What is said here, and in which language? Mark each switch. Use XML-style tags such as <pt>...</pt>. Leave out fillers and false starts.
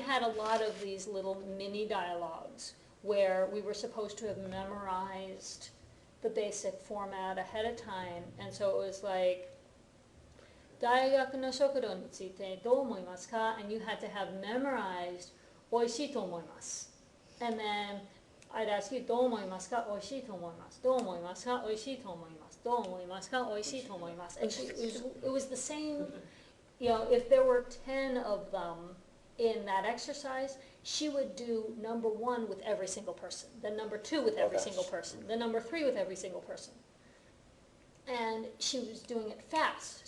<en>had a lot of these little mini dialogues where we were supposed to have memorized the basic format ahead of time, and so it was like,</en> <ja>大学の食堂についてどう思いますか?</ja> <en>And you had to have memorized</en> <ja>美味しいと思います.</ja> <en>And then I'd ask you</en> <ja>どう思いますか? 美味しいと思います. どう思いますか? 美味しいと思います. どう思いますか? 美味しいと思います.</ja> <en>And it was the same, if there were 10 of them in that exercise, she would do number 1 with every single person, then number 2 with every gosh. single person, then number 3 with every single person. And she was doing it fast.</en>